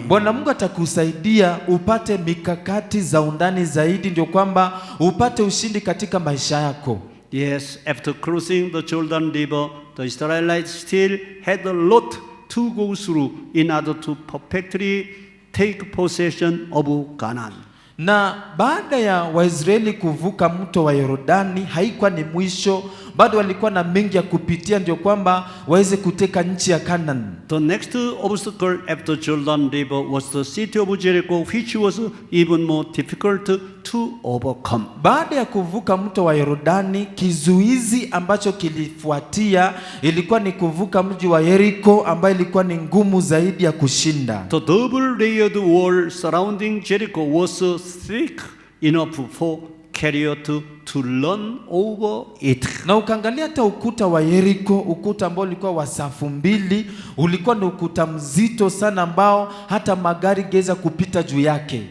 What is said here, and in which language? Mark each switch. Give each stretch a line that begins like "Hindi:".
Swahili: Bwana Mungu atakusaidia upate mikakati za undani zaidi ndio kwamba upate ushindi katika maisha yako.
English: Yes, after crossing the Jordan River, the Israelites still had a lot to go through in order to perfectly take possession of Canaan.
Swahili: Na baada ya Waisraeli kuvuka mto wa Yordani, haikuwa ni mwisho, bado walikuwa na mengi ya kupitia ndio kwamba waweze kuteka nchi ya Canaan.
English: The next obstacle after Jordan River was the city of Jericho, which was even more difficult to overcome.
Swahili: Baada ya kuvuka mto wa Yordani, kizuizi ambacho kilifuatia ilikuwa ni kuvuka mji wa Yeriko, ambayo ilikuwa ni ngumu zaidi ya kushinda.
English: The double-layered wall surrounding Jericho was thick enough for carrier to run over it.
Swahili: Na ukaangalia hata ukuta wa Yeriko, ukuta ambao ulikuwa wa safu mbili, ulikuwa ni ukuta mzito sana ambao hata magari geza kupita juu yake.